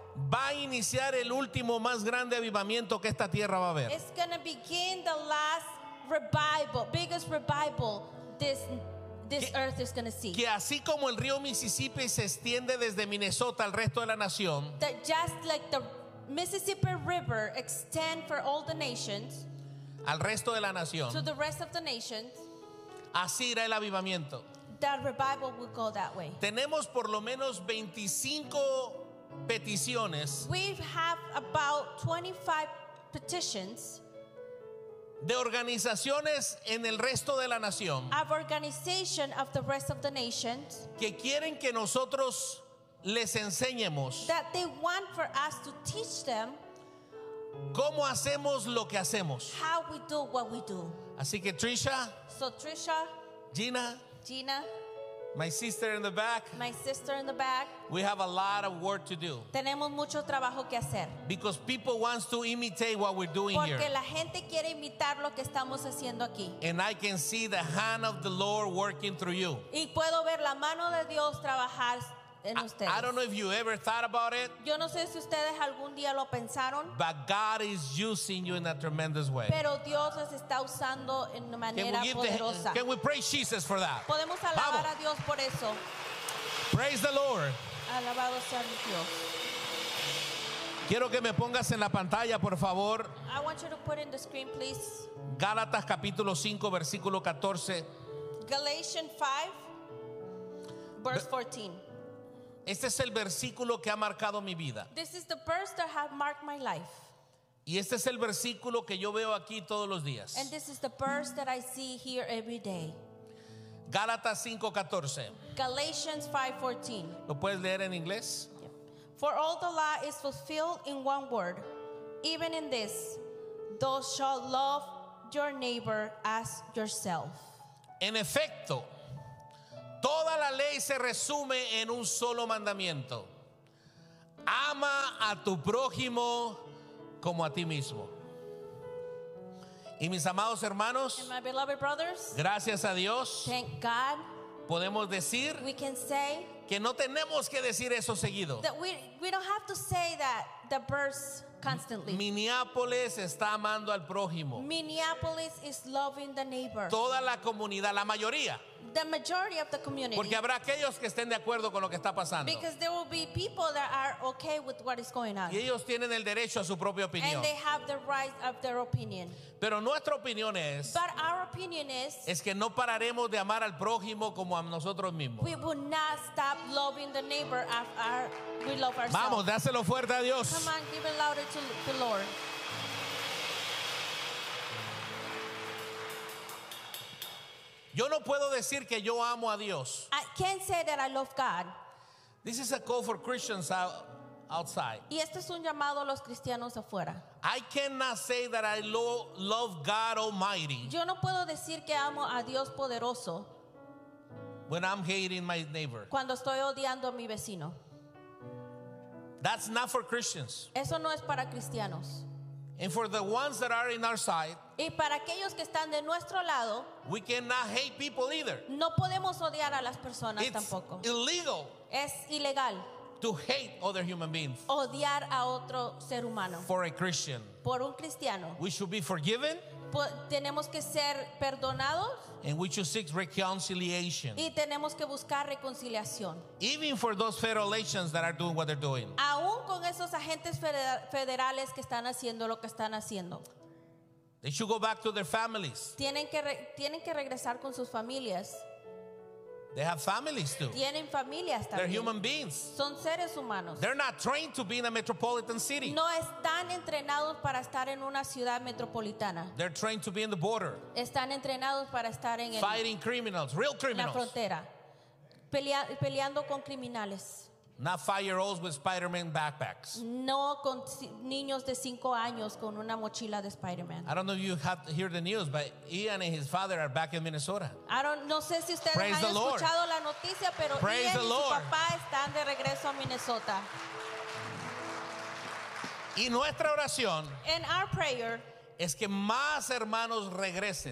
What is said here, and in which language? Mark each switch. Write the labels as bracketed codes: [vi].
[es] va a iniciar el último más grande avivamiento que esta tierra va a ver. [en] It's going to begin the last revival, biggest revival this earth is going to see. [es] Que así como el río Mississippi se extiende desde Minnesota al resto de la nación, [en] that just like the Mississippi River extend for all the nations, [es] al resto de la nación, [en] to the rest of the nations, [es] así irá el avivamiento. [en] That revival will go that way. [es] Tenemos por lo menos 25 peticiones. [en] We have about 25 petitions [es] de organizaciones en el resto de la nación. [en] Of organization of the rest of the nations [es] que quieren que nosotros les enseñemos. [en] That they want for us to teach them [es] cómo hacemos lo que hacemos. [en] How we do what we do. [es] Así que Trisha. [en] So Trisha. [es] Gina. [en] Gina. My sister in the back. My sister in the back. We have a lot of work to do. [es] Tenemos mucho trabajo que hacer. [en] Because people wants to imitate what we're doing [es] Porque [en] here. [es] Porque la gente quiere imitar lo que estamos haciendo aquí. [en] And I can see the hand of the Lord working through you. [es] Y puedo ver la mano de Dios trabajar en ustedes. [en] I don't know if you ever thought about it. [es] Yo no sé si ustedes algún día lo pensaron. [en] But God is using you in a tremendous way. [es] Pero Dios les está usando en una manera poderosa. [en] Can we praise Jesus for that? [es] Podemos alabar Vamos. A Dios por eso. [en] Praise the Lord. [es] Alabado sea mi Dios. Quiero que me pongas en la pantalla, por favor. [en] I want you to put in the screen, please. [es] Gálatas capítulo 5 versículo 14. [en] Galatians 5 verse 14. [es] Este es el versículo que ha marcado mi vida. [en] This is the verse that have marked my life. [es] Y este es el versículo que yo veo aquí todos los días. [en] And this is the verse that I see here every day. [es] Gálatas 5:14. [en] Galatians 5:14. [es] ¿Lo puedes leer en inglés? [en] Yep. For all the law is fulfilled in one word, even in this, thou shalt love your neighbor as yourself. [es] En efecto, toda la ley se resume en un solo mandamiento. Ama a tu prójimo como a ti mismo. Y mis amados hermanos, [en] and my beloved brothers, [es] gracias a Dios, [en] thank God, [es] podemos decir [en] we can say [es] que no tenemos que decir eso seguido. [en] That we don't have to say that the verse constantly. [es] Minneapolis está amando al prójimo. [en] Minneapolis is loving the neighbor. [es] Toda la comunidad, la mayoría. [en] The majority of the community. [es] Porque habrá aquellos que estén de acuerdo con lo que está pasando. [en] Because there will be people that are okay with what is going on. [es] Y ellos tienen el derecho a su propia opinión. [en] And they have the right of their opinion. [es] Pero nuestra opinión es, [en] but our opinion [es] es que no pararemos de amar al prójimo como a nosotros mismos. [en] We will not stop loving the neighbor as we love ourselves. [es] Vamos, dáselo fuerte a Dios. [en] Come on, give it louder to the Lord. [es] Yo no puedo decir que yo amo a Dios. [en] I can't say that I love God. This is a call for Christians outside. [es] Y esto es un llamado a los cristianos afuera. [en] I cannot say that I love God Almighty. [es] Yo no puedo decir que amo a Dios poderoso. [en] When I'm hating my neighbor. [es] Cuando estoy odiando a mi vecino. [en] That's not for Christians. [es] Eso no es para cristianos. [en] And for the ones that are in our side, [es] y para aquellos que están de nuestro lado, [en] we cannot hate people either. [es] No podemos odiar a las personas [en] It's [es] tampoco. [en] Illegal. [es] Es ilegal. [en] To hate other human beings. [es] Odiar a otro ser humano. [en] For a Christian. [es] Por un cristiano. [en] We should be forgiven. [es] Tenemos que ser perdonados. [en] And we should seek reconciliation. [es] Y tenemos que buscar reconciliación. [en] Even for those federal agents that are doing what they're doing. [es] Aún con esos agentes federales que están haciendo lo que están haciendo. [en] They should go back to their families. [es] Tienen que regresar con sus familias. [en] They have families too. [es] Tienen familias también. [en] They're human beings. [es] Son seres humanos. [en] They're not trained to be in a metropolitan city. [es] No están entrenados para estar en una ciudad metropolitana. [en] They're trained to be in the border. [es] Están entrenados para estar en [en] fighting criminals, real criminals. [es] La frontera. Peleando con criminales. [en] Not 5-year-olds with Spider-Man backpacks. [es] No con niños de 5 años con una mochila de Spider-Man. [en] I don't know if you have to hear the news, but Ian and his father are back in Minnesota. [es] No sé si ustedes [en] Praise [es] han escuchado la noticia, pero [en] Praise [es] Ian y [en] Lord. [es] Su papá están de regreso a Minnesota. Y nuestra oración [en] and our prayer [es] es que más hermanos regresen.